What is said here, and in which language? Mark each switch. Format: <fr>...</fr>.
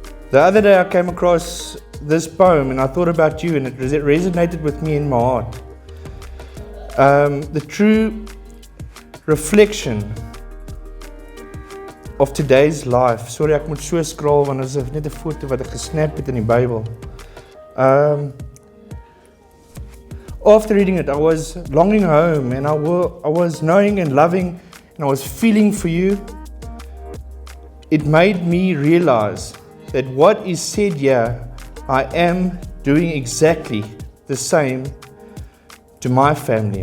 <en>The other day I came across this poem and I thought about you and it resonated with me in my heart. The true reflection of today's life.</en> <af>Sorry, ek moet so scroll want dit is net 'n foto wat ek gesnap het in die Bybel.</af> <en>After reading it, I was longing home and I was knowing and loving and I was feeling for you. It made me realize that what is said here, I am doing exactly the same to my family.</en>